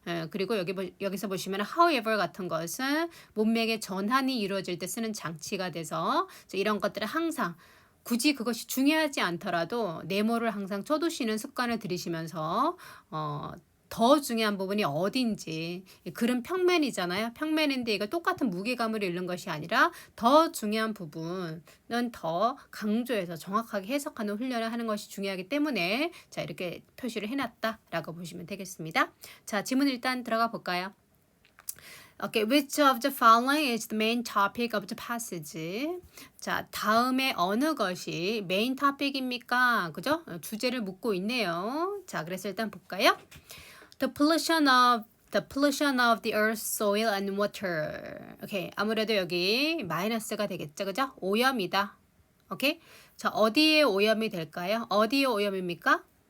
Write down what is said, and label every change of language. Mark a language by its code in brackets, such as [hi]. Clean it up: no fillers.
[ko] 그리고 여기서 보시면 however 같은 것은 문맥의 전환이 이루어질 때 쓰는 장치가 돼서 이런 것들은 항상 굳이 그것이 중요하지 않더라도 네모를 항상 쳐두시는 습관을 들이시면서 더 중요한 부분이 어딘지, 글은 평면이잖아요. 평면인데 이거 똑같은 무게감을 잃는 것이 아니라 더 중요한 부분은 더 강조해서 정확하게 해석하는 훈련을 하는 것이 중요하기 때문에 자, 이렇게 표시를 해놨다라고 보시면 되겠습니다. 자, 지문 일단 들어가 볼까요? [en] Okay, which of the following is the main topic of the passage? [ko] 자, 다음에 어느 것이 메인 토픽입니까? 그죠? 주제를 묻고 있네요. 자, 그래서 일단 볼까요? [en] The pollution of the earth, soil and water. [ko] 오케이, 아무래도 여기 마이너스가 되겠죠, 그죠? 오염이다. 오케이, 자, 어디에 오염이 될까요? 어디에 오염입니까?